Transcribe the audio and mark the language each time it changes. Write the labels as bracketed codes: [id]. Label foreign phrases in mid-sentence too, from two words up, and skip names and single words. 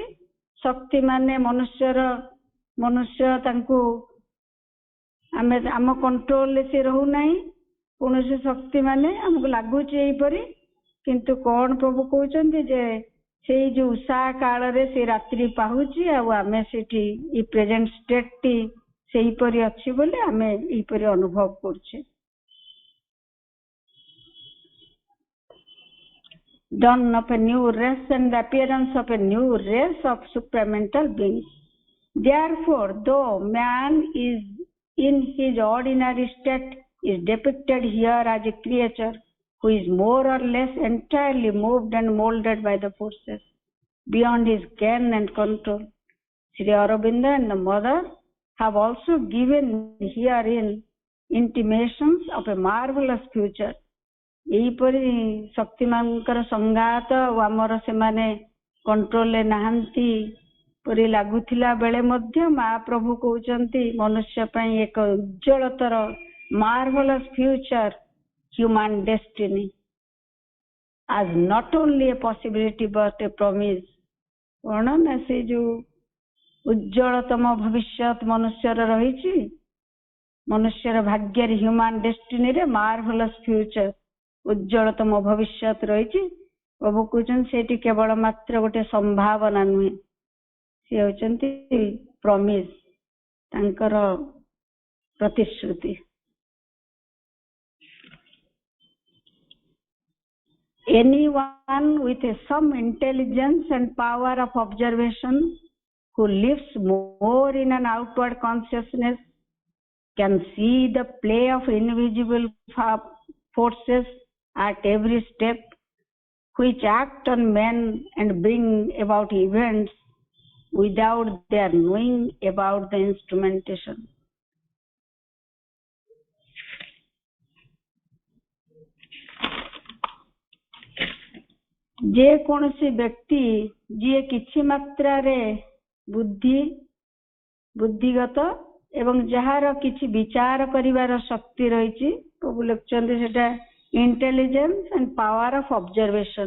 [or] ଶକ୍ତି ମାନେ ମନୁଷ୍ୟ ତାଙ୍କୁ ଆମ କଣ୍ଟ୍ରୋଲରେ ସେ ରହୁନାହିଁ। କୌଣସି ଶକ୍ତି ମାନେ ଆମକୁ ଲାଗୁଛି ଏହିପରି, କିନ୍ତୁ କଣ ପ୍ରଭୁ କହୁଛନ୍ତି ଯେ ସେଇ ଯୋଉ ଉଷା କାଳରେ ସେ ରାତ୍ରି ପାହୁଛି, ଆଉ ଆମେ ସେଠି ଏଇ [en] present state [or] ସେହିପରି ଅଛି ବୋଲି ଆମେ ଏହିପରି ଅନୁଭବ କରୁଛେ। [en] Dawn of a new race and the appearance of a new race of supramental beings. Therefore, though man is in his ordinary state is depicted here as a creature who is more or less entirely moved and molded by the forces beyond his ken and control, Sri Aurobindo and the Mother have also given herein intimations of a marvelous future. [or] ଏହିପରି ଶକ୍ତିମାନଙ୍କର ସଂଘାତ ଆଉ ଆମର ସେମାନେ କଣ୍ଟ୍ରୋଲରେ ନାହାନ୍ତି ପରି ଲାଗୁଥିଲା ବେଳେ ମଧ୍ୟ ମହାପ୍ରଭୁ କହୁଛନ୍ତି ମନୁଷ୍ୟ ପାଇଁ ଏକ ଉଜ୍ଜ୍ୱଳତର [en] marvelous future human destiny as not only a possibility but a promise। [or] କଣ ନା ସେ ଯୋଉ ଉଜ୍ଜ୍ୱଳତମ ଭବିଷ୍ୟତ ମନୁଷ୍ୟର ରହିଛି, ମନୁଷ୍ୟର ଭାଗ୍ୟରେ [en] human destiny marvelous future [or] ଉଜ୍ଜ୍ୱଳତମ ଭବିଷ୍ୟତ ରହିଛି। ପ୍ରଭୁ କହୁଛନ୍ତି ସେଠି କେବଳ ମାତ୍ର ଗୋଟେ ସମ୍ଭାବନା ନୁହେଁ, ସେ ହେଉଛନ୍ତି ପ୍ରମିସ୍, ତାଙ୍କର ପ୍ରତିଶ୍ରୁତି। [en] Anyone with some intelligence and power of observation who lives more in an outward consciousness can see the play of invisible forces at every step, which act on men and bring about events without their knowing about the instrumentation। [or] ଯେ କୌଣସି ବ୍ୟକ୍ତି ଯିଏ କିଛି ମାତ୍ରାରେ ବୁଦ୍ଧିଗତ ଏବଂ ଯାହାର କିଛି ବିଚାର କରିବାର ଶକ୍ତି ରହିଛି, ପ୍ରଭୁ ଲେଖୁଛନ୍ତି ସେଟା [en] intelligence and power of observation.